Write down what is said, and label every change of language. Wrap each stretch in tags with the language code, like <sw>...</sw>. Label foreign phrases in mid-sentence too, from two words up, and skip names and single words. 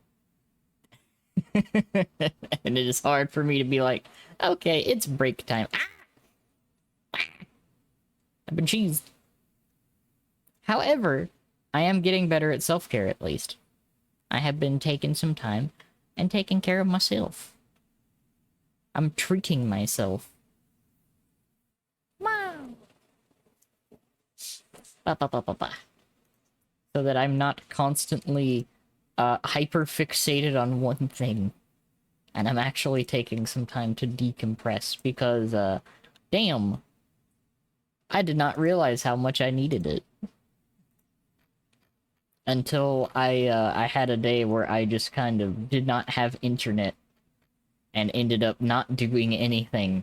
<en>And it is hard for me to be like, okay, it's break time. I've been cheesed. However, I am getting better at self-care at least. I have been taking some time and taking care of myself. I'm treating myself. Wow. Ba, ba, ba, ba, ba. So that I'm not constantly hyper fixated on one thing. And I'm actually taking some time to decompress because, damn, I did not realize how much I needed it. Until I had a day where I just kind of did not have internet and ended up not doing anything.</en>